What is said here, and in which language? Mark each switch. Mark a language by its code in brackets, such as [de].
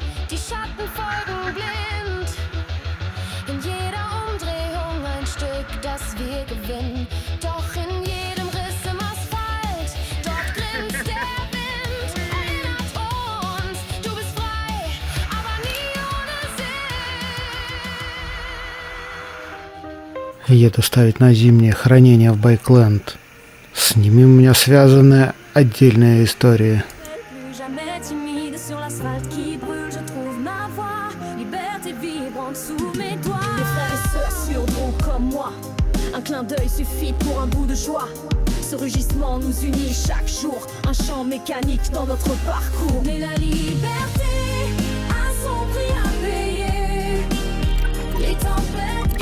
[de] Die Schatten folgen blind. In jeder Umdrehung ein Stück, das wir gewinnen. Doch in jedem Riss im Asphalt, dort grinst der Wind. Erinnert uns, du bist frei, aber nie ohne Sinn. [ru] Еду ставить на зимнее хранение в Байкленд. С ними у меня связаны отдельные истории. [fr] Plus jamais timide sur l'asphalte qui brûle, je trouve ma voix. Liberté vibrante sous mes doigts. Des frères et sœurs surdront comme moi. Un clin d'œil suffit pour un bout de joie. Ce rugissement nous unit chaque jour. Un chant mécanique dans notre parcours. Mais la liberté a son prix à payer. Les tempêtes